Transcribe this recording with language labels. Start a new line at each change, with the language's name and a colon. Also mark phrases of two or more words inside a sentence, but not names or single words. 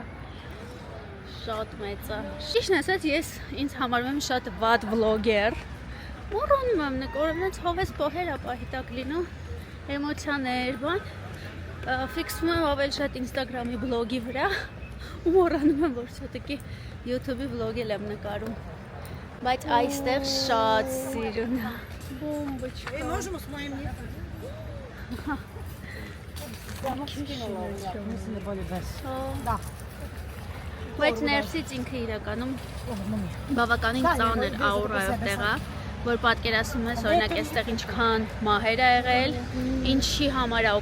Armenian: Շատ մեծ է։ Ճիշտն ասած, ես ինձ համարում եմ շատ վատ վլոգեր։ Մոռանում եմ նկարում, այնց հովես փոխեր ապահիտակ լինում, էմոցիաներ, բան։ Ֆիքսվում եմ ավելի շատ Instagram-ի բլոգի վրա ու մոռանում եմ, որ ցոտիկի YouTube-ի վլոգել եմ նկարում։ Բայց այստեղ շատ սիրուն է։
Russian: Бомбочка. Можем с моим нет?
Armenian: Բայց ներսից ինքը իրականում բավականին ծանր աուրայով տեղ է, որ պատկերացնում ես, օրինակ, այստեղ ինչքան մահեր ա եղել, ինչի համար է